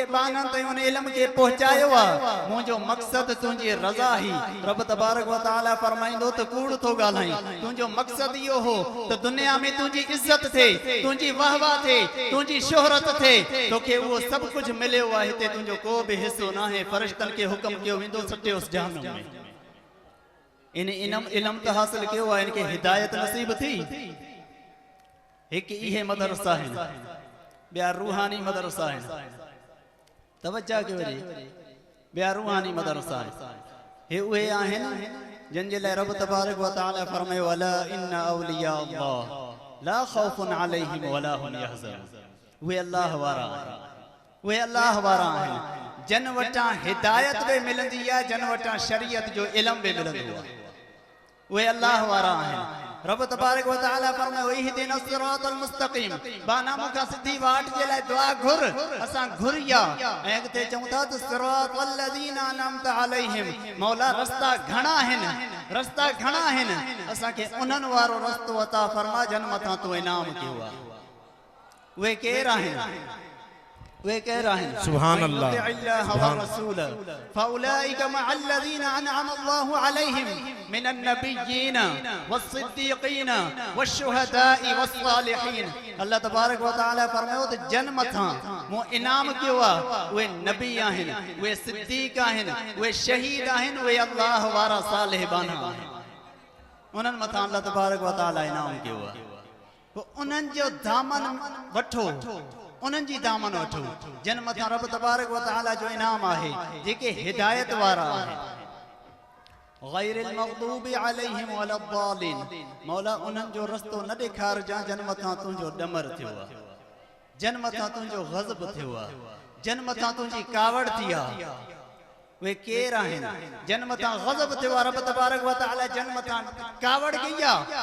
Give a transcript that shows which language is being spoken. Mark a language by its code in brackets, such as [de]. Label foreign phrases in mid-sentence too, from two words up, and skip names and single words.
[sd] बाननि ताईं उन इल्म खे पहुचायो आहे मुंहिंजो मक़सद तुंहिंजी रज़ा ही [ar] رب تبارك وتعالى [sd] फरमाईंदो त कूड़ थो ॻाल्हाईं तुंहिंजो मक़सद इहो हो त दुनिया में तुंहिंजी इज़त थिए तुंहिंजी वाहवा थिए तुंहिंजी शोहरत थिए तोखे उहो सभु कुझु मिलियो आहे हिते तुंहिंजो को बि हिसो न आहे फ़रिश्तनि खे हुकुम कयो वेंदो सटियोसि जहन्नम में इन इल्म त हासिल कयो आहे इनखे हिदायत नसीब थी एक इहे मदरसा है ॿिया रूहानी मदरसा है तवज्जो कयो वरी ॿिया रूहानी मदरसा है हे उहे आहिनि जिन जे लाइ [ar] رب تبارك وتعالى [sd] फरमायो [ar] ألا إن أولياء الله لا خوف عليهم ولا هم يحزنون [sd] उहे अल्लाह वारा उहे अल्लाह वारा आहिनि जन वटां हिदायत बि मिलंदी आहे जन वटां शरीयत जो इल्म बि मिलंदो आहे उहे अल्लाह वारा आहिनि [ar] رب تبارك وتعالى [sd] फरमायो [ar] اهدنا الصراط المستقيم [sd] बाना मुखा सिधी वाट जे लाइ दुआ घुर असां घुरिया ऐं अॻिते चऊं था त [ar] صراط الذين أنعمت عليهم [sd] मौला रस्ता घणा आहिनि असांखे उन्हनि वारो रस्तो अता फरमा जन मथां तूं इनाम कयो आहे उहे केर आहिनि [ar] سبحان الله فأولئك مع الذين أنعم الله عليهم من النبيين والصديقين والشهداء والصالحين الله تبارك وتعالى [sd] फरमायो त जन मथां मूं इनाम कयो आहे उहे नबी आहिनि उहे सिद्दीक़ आहिनि उहे शहीद आहिनि उहे अल्लाह वारा सालिहबान आहिनि उन्हनि मथां [ar] الله تبارك وتعالى [sd] इनाम कयो आहे पोइ उन्हनि जो दामन वठो उन्हनि जी दामन वठो जन मथां [ar] رب تبارك وتعالى [sd] जो इनाम आहे जेके हिदायत वारा आहिनि [ar] غير المغضوب عليهم ولا الضالين [sd] मौला उन्हनि जो रस्तो न ॾेखारजां जन मथां तुंहिंजो ॾमर थियो आहे जन मथां तुंहिंजो ग़ज़ब थियो आहे जन मथां तुंहिंजी कावड़ थी आहे उहे केर आहिनि जन मथां ग़ज़ब थियो आहे [ar] رب تبارك وتعالى [sd] जन मथां कावड़ कई आहे